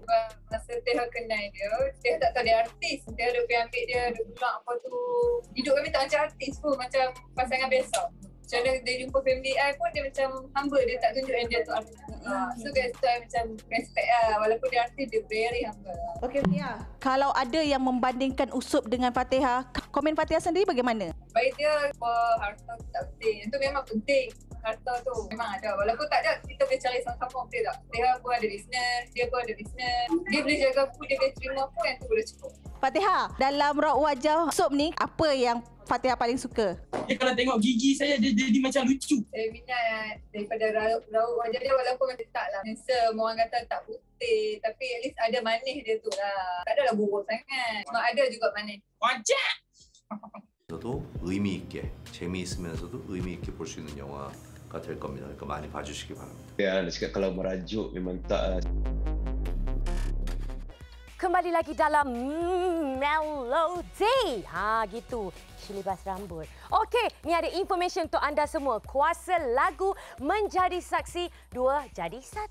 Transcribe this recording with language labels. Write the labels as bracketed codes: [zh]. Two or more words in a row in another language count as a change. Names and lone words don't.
[ms] Masa Teh kenal dia tak tahu dia artis. Dia ada pergi ambil dia, ada pulang apa tu. Hidup kami tak macam artis pun, macam pasangan biasa. Macam dia jumpa [en] family I [ms] pun dia macam humble, dia tak tunjuk yang dia tu artis. [en] So guys [ms] tu I macam respect lah, walaupun dia artis dia [en] very humble. [ms] Okey Fatihah, kalau ada yang membandingkan Usop dengan Fatihah, komen Fatihah sendiri bagaimana? Bagi dia harta tu tak penting. Itu memang penting. Harta tu memang ada. Walaupun tak ada, kita boleh cari sama-sama, betul tak? Dia pun ada bisnes, dia pun ada bisnes. Dia boleh jaga aku, dia boleh terima aku, yang tu boleh cukup. Fatihah, dalam raut wajah Usop ni, apa yang Fatihah paling suka? Dia kalau tengok gigi saya, dia jadi macam lucu. Saya minat daripada raut wajah dia, walaupun macam tak lah handsome, orang kata tak putih, tapi [en] at least [ms] ada manis dia tu lah. Tak adalah buruk sangat, cuma ada juga manis. Wajah! [ko] 저도 의미 있게 재미있으면서도 의미 있게 볼 수 있는 영화가 될 겁니다. 그러니까 많이 봐주시기 바랍니다. [ms] Ya, nak cakap kalau merajuk memang tak. Kembali lagi dalam Melody. Gitu. Libas rambut. Okey, ni ada information untuk anda semua. Kuasa lagu menjadi saksi, 2 jadi 1.